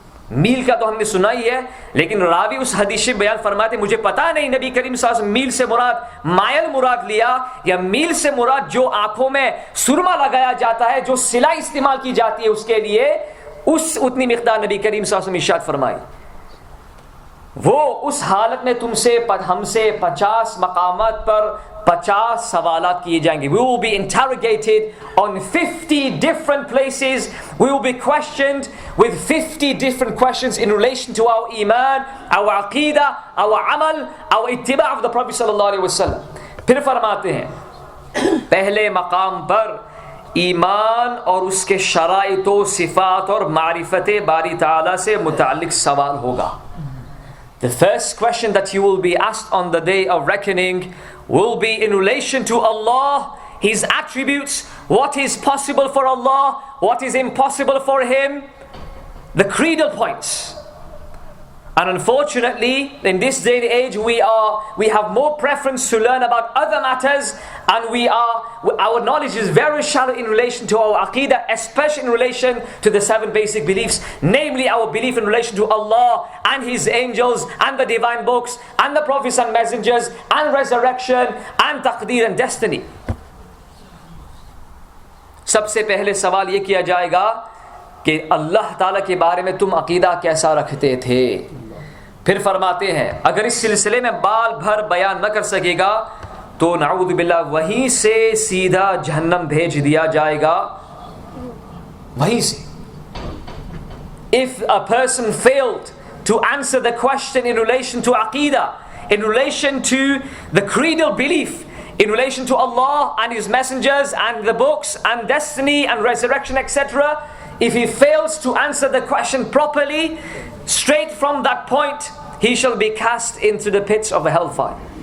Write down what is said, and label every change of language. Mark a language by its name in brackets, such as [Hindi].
[Urdu] میل کا تو ہم نے سنا ہی ہے, لیکن راوی اس حدیث میں بیان فرماتے مجھے پتا نہیں نبی کریم صلی اللہ علیہ وسلم میل سے مراد مائل مراد لیا یا میل سے مراد جو آنکھوں میں سرما لگایا جاتا ہے, جو سلائی استعمال کی جاتی ہے اس کے لیے, اتنی مقدار نبی کریم صلی اللہ علیہ وسلم ارشاد فرمائی. وہ اس حالت میں ہم سے 50 مقامات پر 50 سوالات کیے جائیں گے. [English] We will be interrogated on 50 different places. We will be questioned with 50 different questions in relation to our iman, our aqidah, our amal, our ittiba' of the Prophet sallallahu alaihi wasallam. [Urdu] پھر فرماتے ہیں پہلے مقام پر ایمان اور اس کے شرائط و صفات اور معرفت باری تعالی سے متعلق سوال ہوگا. [English] The first question that you will be asked on the day of reckoning will be in relation to Allah, His attributes, what is possible for Allah, what is impossible for Him, the creedal points. And unfortunately, in this day and age, we have more preference to learn about other matters, and our knowledge is very shallow in relation to our aqidah, especially in relation to the 7 basic beliefs, namely our belief in relation to Allah and His angels and the divine books and the prophets and messengers and resurrection and taqdeer and destiny. [Urdu] سب سے پہلے سوال یہ کیا جائے گا کہ اللہ تعالیٰ کے بارے میں تم عقیدہ کیسا رکھتے تھے. پھر فرماتے ہیں اگر اس سلسلے میں بال بھر بیان نہ کر سکے گا تو نعوذ باللہ وہیں سے سیدھا جہنم بھیج دیا جائے گا. وہیں سے. [English] If a person failed to answer the question in relation to aqidah, in relation to the creedal belief, in relation to Allah and His messengers and the books and destiny and resurrection, etc., if he fails to answer the question properly, straight from that point, he shall be cast into the pits of the hellfire.